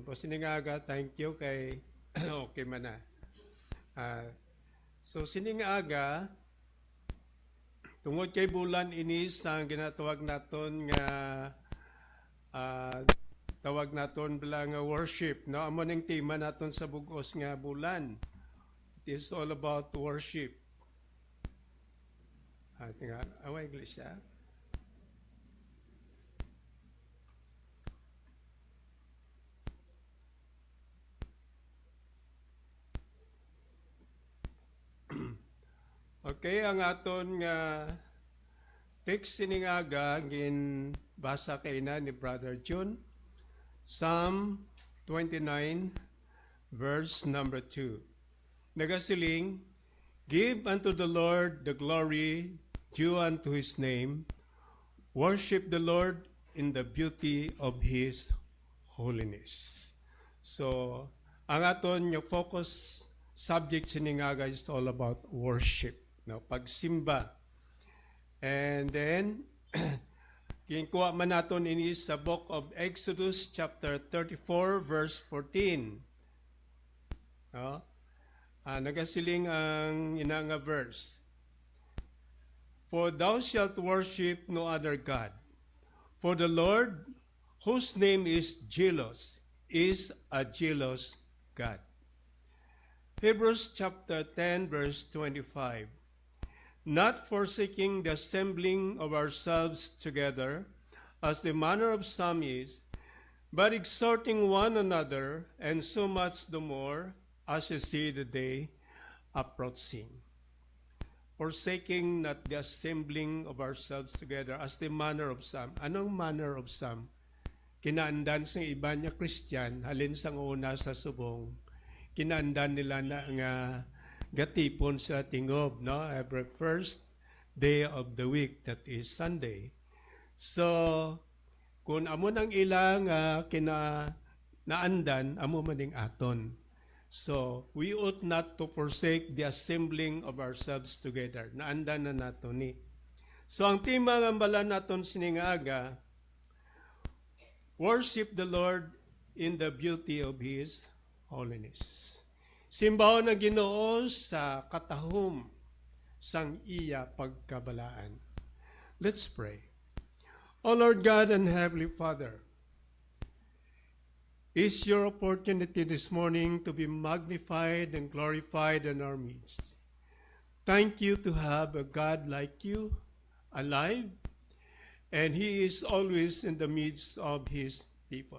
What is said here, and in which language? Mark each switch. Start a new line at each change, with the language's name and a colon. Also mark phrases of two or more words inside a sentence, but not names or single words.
Hiligaynon: Po siningaga,
English: thank you
Hiligaynon: kay okay man na. So siningaga, tungod kay bulan ini sa ginatawag naton nga tawag naton bala nga worship, no? Amo ning tema naton sa bugos nga bulan.
English: It is all about worship.
Hiligaynon: Tingnan, away iglesia. Okay, ang aton nga text siningaga gin basa kay na ni Brother June, Psalm 29 verse number 2. Nagasiling,
English: give unto the Lord the glory due unto his name. Worship the Lord in the beauty of his holiness. So,
Hiligaynon: ang aton nga
English: focus subject
Hiligaynon: siningaga
English: is all about worship.
Hiligaynon: No, pagsimba.
English: And then,
Hiligaynon: kinkuha man naton ini sa
English: book of Exodus chapter
Hiligaynon: 34 verse 14. No? Nagasiling ang inanga verse.
English: For thou shalt worship no other God. For the Lord, whose name is jealous, is a jealous God. Hebrews chapter 10 verse 25. Not forsaking the assembling of ourselves together, as the manner of some is, but exhorting one another, and so much the more, as you see the day approaching. Forsaking not the assembling of ourselves together, as the manner of some. Anong manner of some?
Hiligaynon: Kinaandan sa iba niya Christian, halin sang una sa subong, kinaandan nila na nga gatipon sa tingob, no?
English: Every first day of the week, that is Sunday. So,
Hiligaynon: kung amo nang ilang naandan, amo maning aton.
English: So, we ought not to forsake the assembling of ourselves together.
Hiligaynon: Naandan na nato ni. So, ang tema ng bala naton siningaga,
English: worship the Lord in the beauty of his holiness.
Hiligaynon: Simbahan na Ginoo sa katahom sang iya pagkabalaan.
English: Let's pray. O Lord God and Heavenly Father, is your opportunity this morning to be magnified and glorified in our midst. Thank you to have a God like you alive, and he is always in the midst of his people.